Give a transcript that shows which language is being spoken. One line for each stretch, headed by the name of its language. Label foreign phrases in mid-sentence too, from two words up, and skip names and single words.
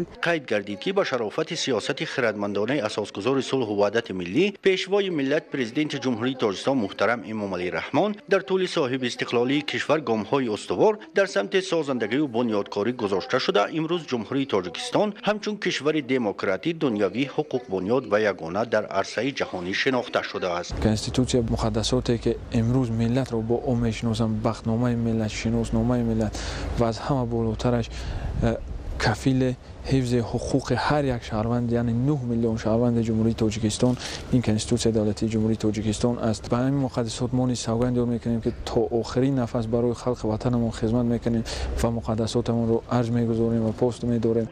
Tajik: қайд гардид ки ба шарофати сиёсати хирадмандонаи асосгузори сулҳу ваҳдати миллӣ пешвои миллат президенти ҷумҳурии Тоҷикистон муҳтарам Эмомалӣ Раҳмон дар тӯли соҳиби истиқлолии кишвар гомҳои устувор дар самти созандагию бунёдкорӣ гузошта шуда, имрӯз ҷумҳурии Тоҷикистон ҳамчун кишвари демократӣ дунявӣ ҳуқуқбунёд ва ягона дар арсаи ҷаҳонӣ шинохта шудааст. конститутсия муқаддасоте ки имрӯз миллат ро бо ӯ мешиносам, бахтномаи миллат, шиносномаи миллат ва аз ҳама болотараш кафили ҳифзи ҳуқуқи ҳар як шаҳрванд, яъне 9 миллион шаҳрванди Ҷумҳурии Тоҷикистон ин конститутсияи давлатии Ҷумҳурии Тоҷикистон аст. Ба ҳамин муқаддасот мо савганд мекунем ки то охирин нафас барои халқи ватанамон хизмат мекунем ва муқаддасотамон ро арҷ мегузорем ва пос медорем.